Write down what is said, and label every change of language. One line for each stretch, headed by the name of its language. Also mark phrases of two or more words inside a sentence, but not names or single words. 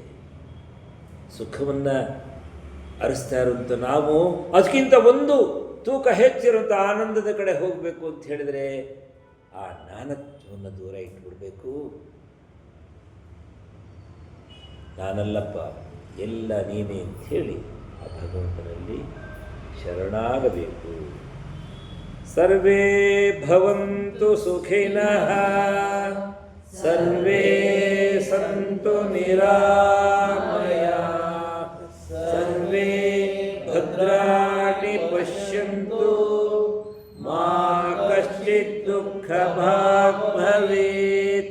Kannada: ಸುಖವನ್ನು ಅರಿಸ್ತಾ ಇರುವಂಥ ನಾವು ಅದಕ್ಕಿಂತ ಒಂದು ತೂಕ ಹೆಚ್ಚಿರುವಂಥ ಆನಂದದ ಕಡೆ ಹೋಗಬೇಕು ಅಂತ ಹೇಳಿದರೆ ಆ ನಾನತ್ವವನ್ನು ದೂರ ಇಟ್ಬಿಡಬೇಕು. ನಾನಲ್ಲಪ್ಪ, ಎಲ್ಲ ನೀನೇ ಅಂಥೇಳಿ ಆ ಭಗವಂತನಲ್ಲಿ ಶರಣಾಗಬೇಕು.
Sanskrit: ಸರ್ವೇ ಭವಂತು ಸುಖಿನಃ, ಸರ್ವೇ ಸಂತು ನಿರಾಮಯಾಃ, ಸರ್ವೇ ಭದ್ರಾಣಿ ಪಶ್ಯಂತು ಮಾ ಕಶ್ಚಿತ್ ದುಃಖಭಾಗ್ ಭವೇತ್.